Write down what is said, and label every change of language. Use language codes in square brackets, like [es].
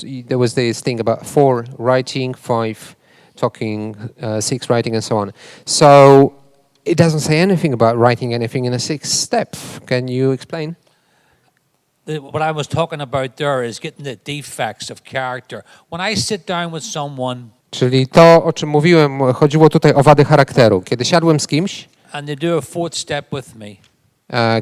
[en] There was this thing about 4 writing, 5 talking, 6 writing, and so on. So it doesn't say anything about writing anything in the sixth step. Can you explain? What I was talking about there is getting the defects of character. When I sit down with someone [pl] Czyli to, o czym mówiłem, chodziło tutaj o wady charakteru. Kiedy siadłem z kimś, [en] and they do a 4th step with me,